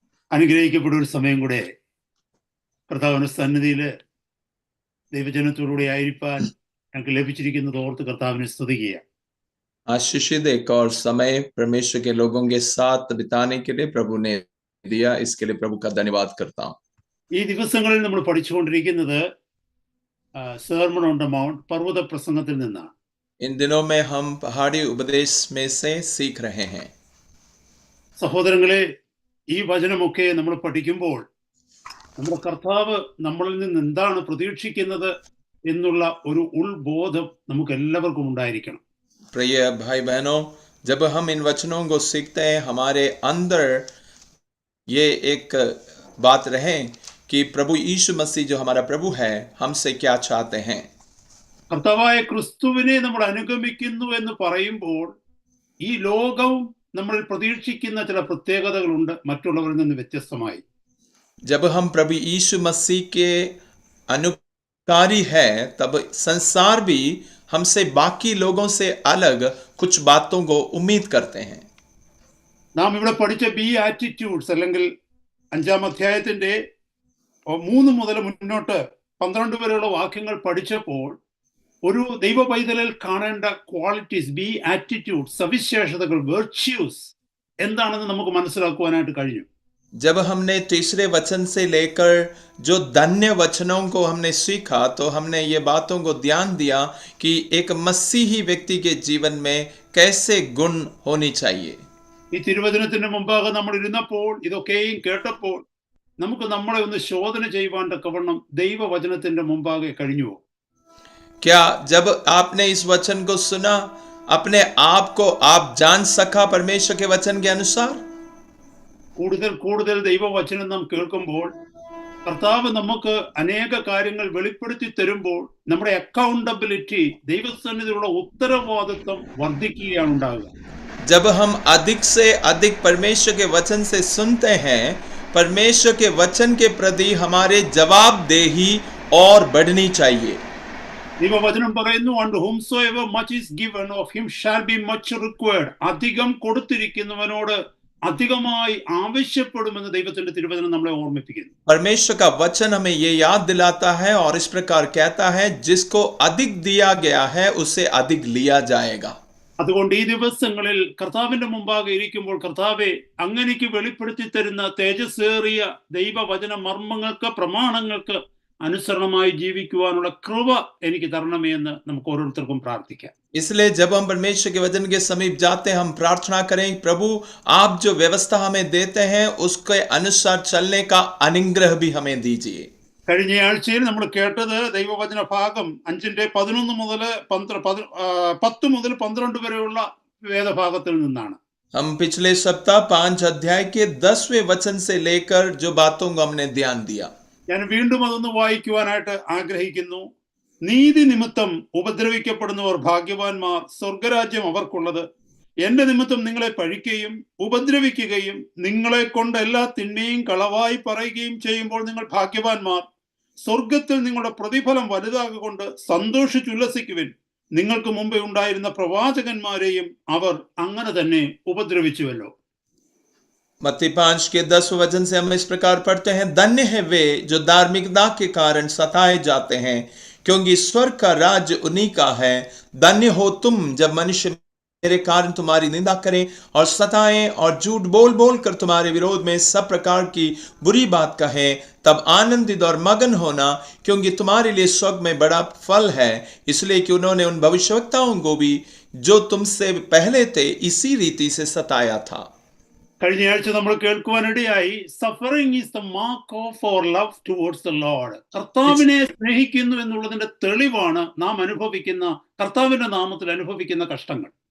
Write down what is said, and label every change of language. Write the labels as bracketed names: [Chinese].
[Malayalam] അനുഗ്രഹിക്കപ്പെട്ട ഒരു സമയം കൂടെ കർത്താവിന്റെ സന്നിധിയിൽ ദൈവജനത്തോടുകൂടി ആയിരിക്കാൻ ഞങ്ങൾക്ക് ലഭിച്ചിരിക്കുന്നത് ഓർത്ത് കർത്താവിനെ സ്തുതിക്കുക. [Hindi] आशीषित एक और समय परमेश्वर के लोगों के साथ बिताने के लिए प्रभु ने दिया, इसके लिए प्रभु का धन्यवाद करता हूँ. [Malayalam] ഈ ദിവസങ്ങളിൽ നമ്മൾ പഠിച്ചുകൊണ്ടിരിക്കുന്നത് [English] sermon on the mount, [Malayalam] പർവ്വത പ്രസംഗത്തിൽ നിന്നാണ്. [Hindi] इन दिनों में हम पहाड़ी उपदेश में से सीख रहे हैं. [Malayalam] സഹോദരങ്ങളെ, ഈ വചനമൊക്കെ നമ്മൾ പഠിക്കുമ്പോൾ നമ്മുടെ കർത്താവ് നമ്മളിൽ നിന്ന് എന്താണ് പ്രതീക്ഷിക്കുന്നത് എന്നുള്ള ഒരു ഉൾബോധം നമുക്ക് എല്ലാവർക്കും ഉണ്ടായിരിക്കണം. [Hindi] प्रिय भाई बहनों, जब हम इन वचनों को सीखते हैं, हमारे अंदर ये एक बात रहे कि प्रभु यीशु मसीह जो हमारा प्रभु है हमसे क्या चाहते हैं. [Malayalam] കർത്താവായ ക്രിസ്തുവിനെ നമ്മൾ അനുഗമിക്കുന്നു എന്ന് പറയുമ്പോൾ ഈ ലോകം നമ്മൾ പ്രതീക്ഷിക്കുന്ന ചില പ്രത്യേകതകളുണ്ട് മറ്റുള്ളവരിൽ നിന്ന് വ്യത്യസ്തമായി. [Hindi] जब हम प्रभु यीशु मसीह के अनुकारी है, तब संसार भी हमसे बाकी लोगों से अलग कुछ बातों को उम्मीद करते हैं. [Malayalam] നാം ഇവിടെ പഠിച്ച ബി ആറ്റിറ്റ്യൂഡ്സ് അല്ലെങ്കിൽ 5-ാം അധ്യായത്തിന്റെ 3 മുതൽ മുന്നോട്ട് 12 വരെയുള്ള വാക്യങ്ങൾ പഠിച്ചപ്പോൾ ഒരു ദൈവ പൈതലിൽ കാണേണ്ട ക്വാളിറ്റീസ്, ബി ആറ്റിറ്റ്യൂഡ്, സവിശേഷതകൾ, വെർച്യൂസ് എന്താണെന്ന് നമുക്ക് മനസ്സിലാക്കുവാനായിട്ട് കഴിഞ്ഞു. [Hindi] जब हमने तीसरे वचन से लेकर जो धन्य वचनों को हमने सीखा, तो हमने ये बातों को ध्यान दिया कि एक मसीही व्यक्ति के जीवन में कैसे गुण होनी चाहिए. [Malayalam] ഈ തിരുവചനത്തിന് മുമ്പാകെ നമ്മൾ ഇരുന്നപ്പോൾ ഇതൊക്കെയും കേട്ടപ്പോൾ നമുക്ക് നമ്മളെ ഒന്ന് ശോധന ചെയ്യുവാൻ തക്കവണ്ണം ദൈവവചനത്തിന്റെ മുമ്പാകെ കഴിഞ്ഞുവോ? [Hindi] क्या जब आपने इस वचन को सुना, अपने आप को आप जान सका परमेश्वर के वचन के अनुसार? [Malayalam] കൂടുതൽ കൂടുതൽ ദൈവവചനം നാം കേൾക്കുമ്പോൾ കർത്താവ് നമുക്ക് അനേക കാര്യങ്ങൾ വെളിപ്പെടുത്തി തരുമ്പോൾ നമ്മുടെ അക്കൗണ്ടബിലിറ്റി, ദൈവസന്നിധിയിലുള്ള ഉത്തരവാദിത്വം വർദ്ധിക്കുകയാണ് ഉണ്ടാകുക. [Hindi] जब हम अधिक से अधिक परमेश्वर के वचन से सुनते हैं, परमेश्वर के वचन के प्रति हमारे जवाबदेही और बढ़नी चाहिए. [Malayalam] ദൈവവചനം പറയുന്നു, [English] and whomsoever much is given of him shall be much required. [Malayalam] അധികം കൊടുത്തിരിക്കുന്നവനോട് അധികമായി ആവശ്യപ്പെടുമെന്ന് ദൈവത്തിന്റെ തിരുവചനം നമ്മളെ ഓർമ്മിപ്പിക്കുന്നു. [Hindi] परमेश्वर का वचन हमें ये याद दिलाता है और इस प्रकार कहता है, जिसको अधिक दिया गया है उसे अधिक लिया जाएगा. [Malayalam] അതുകൊണ്ട് ഈ ദിവസങ്ങളിൽ കർത്താവിന്റെ മുമ്പാകെ ഇരിക്കുമ്പോൾ, കർത്താവെ, അങ്ങനെക്ക് വെളിപ്പെടുത്തി തരുന്ന തേജസ്സേറിയ ദൈവവചന മർമ്മങ്ങൾക്ക്, പ്രമാണങ്ങൾക്ക് അനുസരണമായി ജീവിക്കുവാനുള്ള കൃപ എനിക്ക് തരണമേ എന്ന് നമുക്ക് ഓരോരുത്തർക്കും പ്രാർത്ഥിക്കാം. [Hindi] इसलिए जब हम परमेश्वर के वचन के समीप जाते हैं, हम प्रार्थना करें, प्रभु आप जो व्यवस्था हमें देते हैं उसके अनुसार चलने का अनुग्रह भी हमें दीजिए. [Malayalam] കഴിഞ്ഞ ആഴ്ചയിൽ നമ്മൾ കേട്ടത് ദൈവവചന ഭാഗം 5:11 മുതൽ 10 മുതൽ 12 വരെയുള്ള വേദഭാഗത്തിൽ നിന്നാണ്. [Hindi] हम पिछले सप्ताह 5 अध्याय के 10वें वचन से लेकर जो बातों को हमने ध्यान दिया. [Malayalam] ഞാൻ വീണ്ടും അതൊന്ന് വായിക്കുവാനായിട്ട് ആഗ്രഹിക്കുന്നു. നീതി നിമിത്തം ഉപദ്രവിക്കപ്പെടുന്നവർ ഭാഗ്യവാന്മാർ, സ്വർഗരാജ്യം അവർക്കുള്ളത്. എന്റെ നിമിത്തം നിങ്ങളെ പഴിക്കുകയും ഉപദ്രവിക്കുകയും നിങ്ങളെ കൊണ്ട് എല്ലാ തിന്മയും കളവായി പറയുകയും ചെയ്യുമ്പോൾ നിങ്ങൾ ഭാഗ്യവാന്മാർ. സ്വർഗത്തിൽ നിങ്ങളുടെ പ്രതിഫലം വലുതാകൊണ്ട് സന്തോഷിച്ചുല്ലസിക്കുവിൻ. നിങ്ങൾക്ക് മുമ്പേ ഉണ്ടായിരുന്ന പ്രവാചകന്മാരെയും അവർ അങ്ങനെ തന്നെ ഉപദ്രവിച്ചുവല്ലോ. [Hindi] मत्ती 5 के 10 वचन से हम इस प्रकार पढ़ते हैं, धन्य है वे जो धार्मिकता के कारण सताए जाते हैं, क्योंकि स्वर्ग का राज्य उन्हीं का है. धन्य हो तुम जब मनुष्य मेरे कारण तुम्हारी निंदा करें और सताएं और झूठ बोल बोल कर तुम्हारे विरोध में सब प्रकार की बुरी बात कहें. तब आनंदित और मगन होना, क्योंकि तुम्हारे लिए स्वर्ग में बड़ा फल है, इसलिए कि उन्होंने उन भविष्यवक्ताओं को भी जो तुमसे पहले थे इसी रीति से सताया था. [Malayalam] കഴിഞ്ഞ ആഴ്ച നമ്മൾ കേൾക്കുവാനിടയായി, [English] Suffering is the mark of our love towards the Lord. [Malayalam] കർത്താവിനെ സ്നേഹിക്കുന്നു എന്നുള്ളതിന്റെ തെളിവാണ് നാം അനുഭവിക്കുന്ന, കർത്താവിന്റെ നാമത്തിൽ അനുഭവിക്കുന്ന കഷ്ടങ്ങൾ.